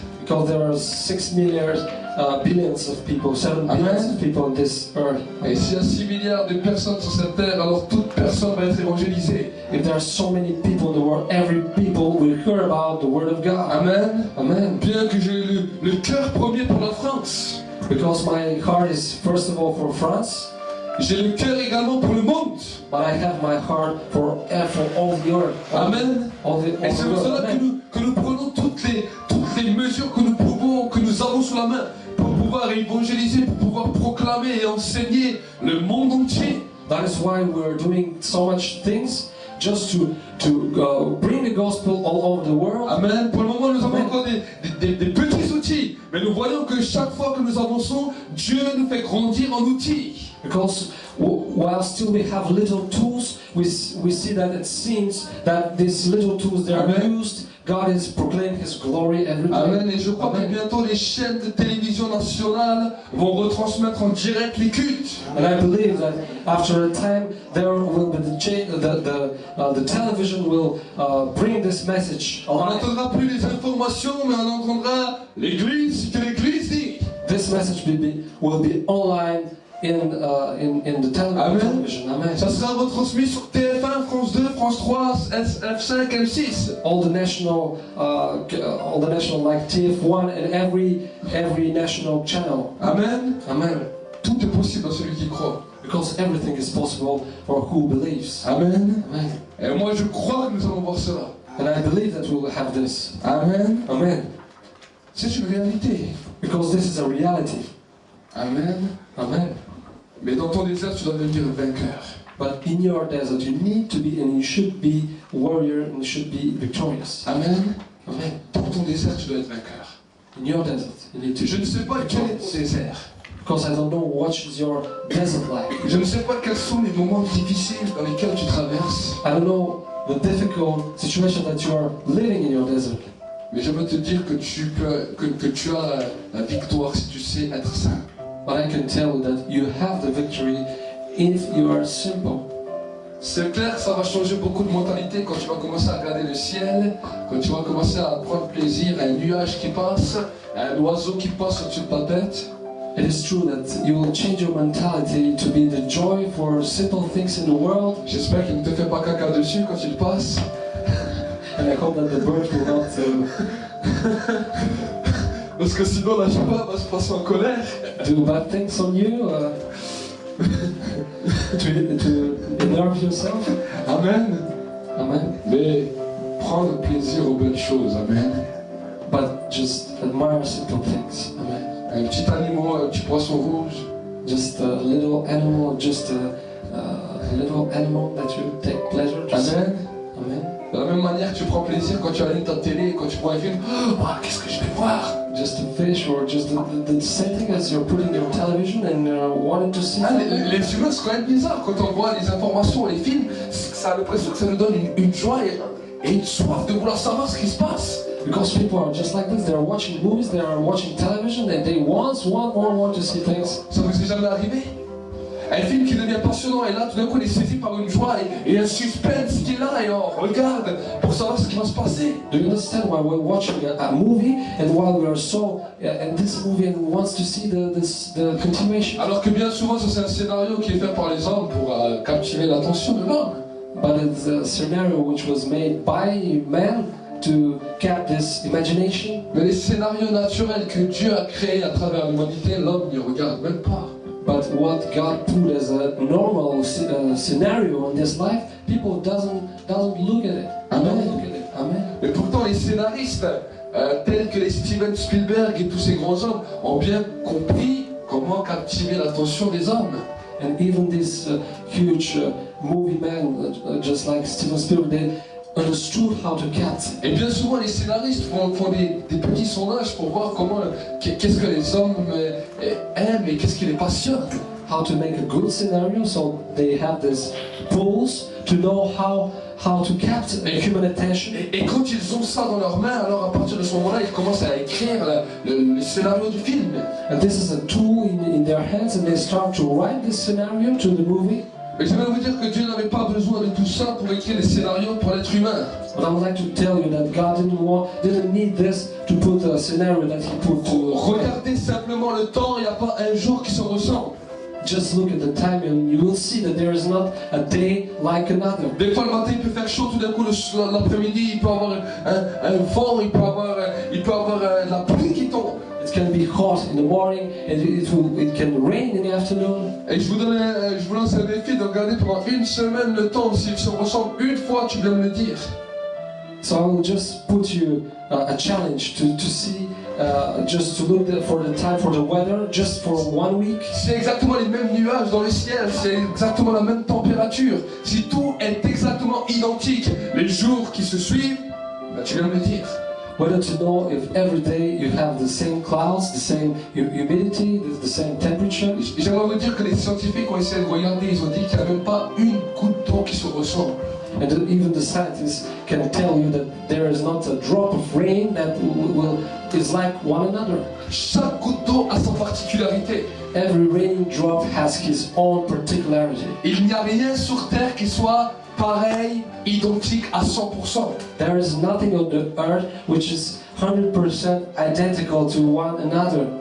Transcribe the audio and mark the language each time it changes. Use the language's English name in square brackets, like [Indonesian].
[English] Because there are 6 billions of people, 7 billions of people on this earth. [French] Et s'il y a 6 milliards de personnes sur cette terre, alors toute personne va être évangélisée. [English] If there are so many people in the world, every people will hear about the Word of God. Amen. Amen. [French] Bien que j'ai le cœur premier pour la France, [English] Because my heart is first of all for France, [French] j'ai le cœur également pour le monde. [English] but I have my heart for all the earth. [French] Amen. Et c'est pour cela Amen. que nous prenons toutes les mesures que nous avons sous la main pour pouvoir évangéliser, pour pouvoir proclamer et enseigner le monde entier. [English] That is why we're doing so much things just to bring the gospel all over the world. Amen. [French] Pour le moment, nous avons Amen. encore des petits outils, mais nous voyons que chaque fois que nous avançons, Dieu nous fait grandir en outils. [English] Because while still we have little tools, we see that it seems that these little tools they are Amen. used. God is proclaiming His glory every day. [French] Amen. Et je crois Amen. que bientôt les chaînes de télévision nationales vont retransmettre en direct les cultes. [English] And I believe that after a time there will be the television will bring this message [French] On [English] online. [French] n'entendra plus les informations, mais on entendra l'Église, ce que l'Église dit. [English] This message will be online in the Amen. television. Amen. [French] Ça sera retransmis sur TF1, France 2, France 3, F5, M6. [English] All the national like TF1 and every national channel. Amen. Amen. [French] Tout est possible dans celui qui croit. [English] Because everything is possible for who believes. Amen. Amen. [French] Et moi je crois que nous allons voir cela. [English] And I believe that we will have this. Amen. Amen. [French] C'est une réalité. [English] Because this is a reality. Amen. Amen. [French] Mais dans ton désert, tu dois devenir vainqueur. [English] But in your desert, you need to be and you should be warrior and you should be victorious. Amen. Amen. [French] Dans ton désert, tu dois être vainqueur. [English] In your desert, you need to. [French] Je ne sais pas quel est ton désert. [English] Because I don't know what is your desert like. [French] Je ne sais pas quels sont les moments difficiles dans lesquels tu traverses. [English] I don't know the difficult situation that you are living in your desert. [French] Mais je veux te dire que tu as la victoire si tu sais être simple. [English] But I can tell you that you have the victory if you are simple. [French] C'est clair, ça va changer beaucoup de mentalité quand tu vas commencer à regarder le ciel, quand tu vas commencer à prendre plaisir à un nuage qui passe, à un oiseau qui passe au-dessus de ta tête. [English] It is true that you will change your mentality to be the joy for simple things in the world. [French] J'espère qu'il ne te fait pas caca dessus quand il passe. [English] And I hope that the bird will not [French] Parce que sinon la joie va se passer en colère. [English] do bad things on you, to enerve yourself. Amen. Amen. [French] Mais prendre plaisir aux bonnes choses. Amen. [English] But just admire simple things. Amen. [French] Un petit animal, un petit poisson rouge. [English] Just a little animal, just a little animal that you take pleasure to see. Amen. Amen. [French] De la même manière que tu prends plaisir quand tu allumes ta télé et quand tu vois un film. Oh, qu'est-ce que je vais voir? [English] Just a fish, or just the same thing as you're putting your television and wanting to see. [French] Les humains, c'est quand même bizarre quand on voit les informations et les films. Ça a l'impression que ça nous donne une joie et une soif de vouloir savoir ce qui se passe. [English] Because people are just like this. They are watching movies, they are watching television, and they want to see things. [French] Ça vous est jamais arrivé? Un film qui devient passionnant et là tout d'un coup on est saisi par une joie et un suspense qui est là et on regarde pour savoir ce qui va se passer. [English] Do you understand why we're watching a movie and while we are so in this movie and wants to see the continuation? [French] Alors que bien souvent ça c'est un scénario qui est fait par les hommes pour captiver l'attention de l'homme. [English] But it's a scenario which was made by man to capture this imagination. [French] Mais les scénarios naturels que Dieu a créés à travers l'humanité, l'homme n'y regarde même pas. [English] But what God put as a normal scenario in this life, people doesn't look at it. Amen. Don't look at it. Amen. [French] Mais pourtant les scénaristes tels que les Steven Spielberg et tous ces grands hommes ont bien compris comment captiver l'attention des hommes. [English] And even this huge movie man, just like Steven Spielberg, they understood how to capture. [French] Et bien souvent les scénaristes font des petits sondages pour voir comment qu'est-ce que les hommes aiment et qu'est-ce qui les passionne. [English] How to make a good scenario, so they have this polls to know how to capture human attention. [French] Et quand ils ont ça dans leurs mains, alors à partir de ce moment-là, ils commencent à écrire le scénario du film. [English] And this is a tool in their hands, and they start to write this scenario to the movie. [French] Et je vais vous dire que Dieu n'avait pas besoin de tout ça pour écrire les scénarios pour l'être humain. [English] But I would like to tell you that God didn't need this to put a scenario that He put to. [French] Regardez simplement le temps, il n'y a pas un jour qui se ressemble. [English] Just look at the time and you will see that there is not a day like another. [French] Des fois le matin il peut faire chaud, tout d'un coup l'après-midi il peut avoir un vent, il peut avoir la pluie qui tombe. [English] It can be hot in the morning and it can rain in the afternoon. [French] Et je vous lance un défi de regarder pendant une semaine le temps, s'il se ressemble une fois, tu viens me le dire. [English] So I will just put you a challenge to see, just to look for the time for the weather, just for 1 week. [French] C'est exactement les mêmes nuages dans le ciel, c'est exactement la même température. Si tout est exactement identique, les jours qui se suivent, ben tu viens me le dire. [English] Whether to know if every day you have the same clouds, the same humidity, the same temperature. [French] J'aimerais vous dire que les scientifiques ont essayé de regarder, ils ont dit qu'il n'y a même pas une goutte d'eau qui se ressemble. [English] And even the scientists can tell you that there is not a drop of rain that is like one another. [French] Chaque goutte d'eau a sa particularité. [English] Every raindrop has his own particularity. [French] Il n'y a rien sur terre qui soit pareil, identique à 100%. [English] There is nothing on the earth which is 100% identical to one another.